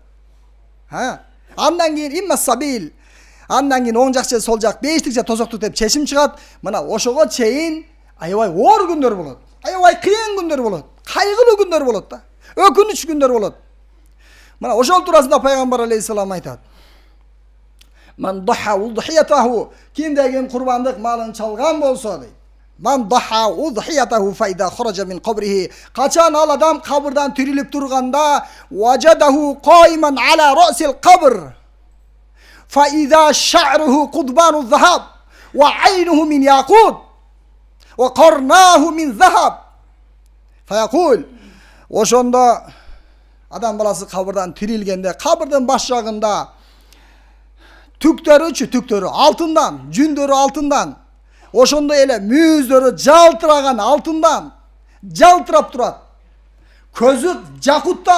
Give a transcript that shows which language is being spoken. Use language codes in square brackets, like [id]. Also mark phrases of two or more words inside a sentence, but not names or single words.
[ky] Андан кийин имма сабил. Андан кийин оң жак же сол жак, бештик же тозоктук деп чечим чыгат. Мына ошого чейин аябай оор күндөр болот. Аябай кыйын күндөр болот. Кайгылуу күндөр болот да. Өкүнүч күндөр болот. Мына ошол туурасында Пайгамбар алейхиссалам айтат. [ar] من ضحى أضحيته [ky] кимдегин курбандык малын чалган болсо дейди. [ar] من ضحى أضحيته فإذا خرج من قبره [ky] качан ал адам кабырдан тирилип турганда [ar] وجده قائما على رأس القبر فإذا شعره قضبان ذهب وعينه من ياقوت وقرنه من ذهب فيقول [ky] ошондо адам баласы кабырдан тирилгенде кабырдан башжагында түктөрү алтындан, жүндөрү алтындан. Ошондо эле мүздөрү жалтыраган алтындан. Жалтырап турат. Көзү жакуттан.